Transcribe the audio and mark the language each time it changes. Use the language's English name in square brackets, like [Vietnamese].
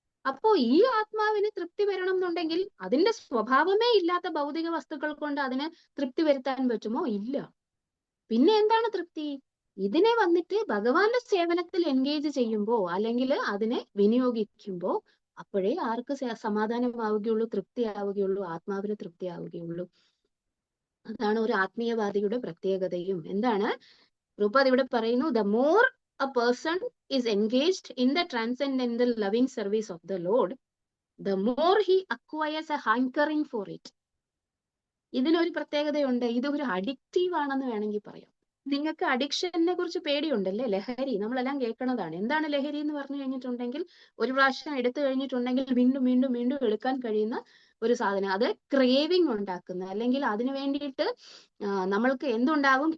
[Malayalam] അപ്പോ ഈ ആത്മാവിന് തൃപ്തി വരണം എന്നുണ്ടെങ്കിൽ അതിന്റെ സ്വഭാവമേ ഇല്ലാത്ത ഭൗതിക വസ്തുക്കൾ കൊണ്ട് അതിന് തൃപ്തി വരുത്താൻ പറ്റുമോ? ഇല്ല. പിന്നെ എന്താണ് തൃപ്തി? ഇതിനെ വന്നിട്ട് ഭഗവാന്റെ സേവനത്തിൽ എൻഗേജ് ചെയ്യുമ്പോ, അല്ലെങ്കിൽ അതിനെ വിനിയോഗിക്കുമ്പോ, അപ്പോഴേ ആർക്ക് സമാധാനമാവുകയുള്ളൂ, തൃപ്തിയാവുകയുള്ളൂ, ആത്മാവിന് തൃപ്തിയാവുകയുള്ളൂ. അതാണ് ഒരു ആത്മീയവാദിയുടെ പ്രത്യേകതയും. എന്താണ് പ്രഭുപാദ് ഇവിടെ പറയുന്നു? [English] The more a person is engaged in the transcendental loving service of the Lord, the more he acquires a hankering for it. [Malayalam] ഇതിനൊരു പ്രത്യേകതയുണ്ട്. ഇത് ഒരു അഡിക്റ്റീവ് ആണെന്ന് വേണമെങ്കിൽ പറയാം. നിങ്ങൾക്ക് അഡിക്ഷനെ കുറിച്ച് പേടിയുണ്ടല്ലേ? ലഹരി നമ്മളെല്ലാം കേൾക്കുന്നതാണ്. എന്താണ് ലഹരി എന്ന് പറഞ്ഞു കഴിഞ്ഞിട്ടുണ്ടെങ്കിൽ, ഒരു പ്രാവശ്യം എടുത്തു കഴിഞ്ഞിട്ടുണ്ടെങ്കിൽ വീണ്ടും വീണ്ടും വീണ്ടും എടുക്കാൻ കഴിയുന്ന ഒരു സാധനം. അത് ക്രേവിങ് ഉണ്ടാക്കുന്ന, അല്ലെങ്കിൽ അതിനു വേണ്ടിയിട്ട് നമ്മൾക്ക് എന്തുണ്ടാവും?